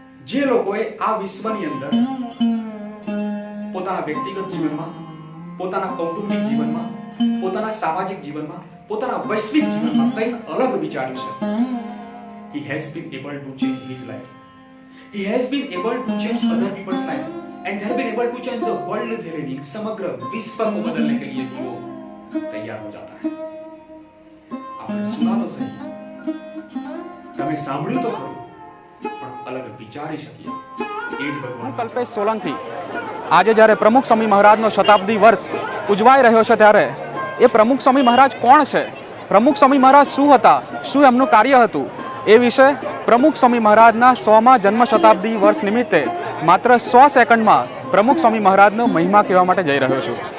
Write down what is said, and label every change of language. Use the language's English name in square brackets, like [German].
[Gujarati] જે લોકોએ આ વિશ્વની અંદર પોતાના વ્યક્તિગત જીવનમાં, પોતાના કૌટુંબિક જીવનમાં, પોતાના સામાજિક જીવનમાં, પોતાના વૈશ્વિક જીવનમાં કંઈક અલગ વિચાર્યું છે, [English] he has been able to change his life. He has been able to change other people's life and they have been able to change the world they live in. [Hindi] समग्र विश्व को बदलने के लिए वो तैयार हो जाता है. आपने सुना तो सही, [Gujarati] તમે સાંભળ્યું તો ખરું, પણ અલગ વિચારી શકીએ. એ જ ભગવાન. હું કલ્પેશ સોલંકી. આજે જ્યારે પ્રમુખ સ્વામી મહારાજનો શતાબ્દી વર્ષ ઉજવાઈ રહ્યો છે, ત્યારે એ પ્રમુખ સ્વામી મહારાજ કોણ છે, પ્રમુખ સ્વામી મહારાજ શું હતા, શું એમનું કાર્ય હતું, એ વિશે પ્રમુખ સ્વામી મહારાજના 100મા જન્મ શતાબ્દી વર્ષ નિમિત્તે માત્ર 100 સેકન્ડમાં પ્રમુખ સ્વામી મહારાજનો મહિમા કહેવા માટે જઈ રહ્યો છું.